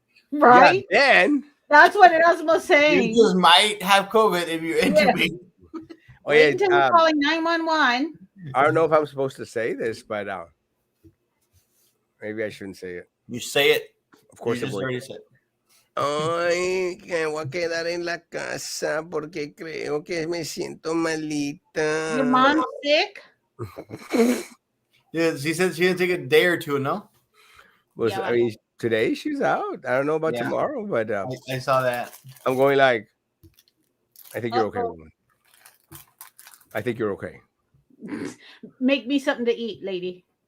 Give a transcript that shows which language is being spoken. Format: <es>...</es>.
<en>Right? Yeah, then that's what Erasmo's saying. You just might have COVID if you're intubated. Yeah. Wait until you're calling 911. I don't know if I'm supposed to say this, but maybe I shouldn't say it. You say it. Of course, you just already said.</en> <es>Ay, que voy a quedar en la casa porque creo que me siento malita.</es> <en>Your mom's sick? Yeah, she said she didn't take a day or two, no? I mean, today she's out. I don't know about tomorrow, but I saw that. I'm going like, I think you're okay, woman. I think you're okay. Make me something to eat, lady.</en>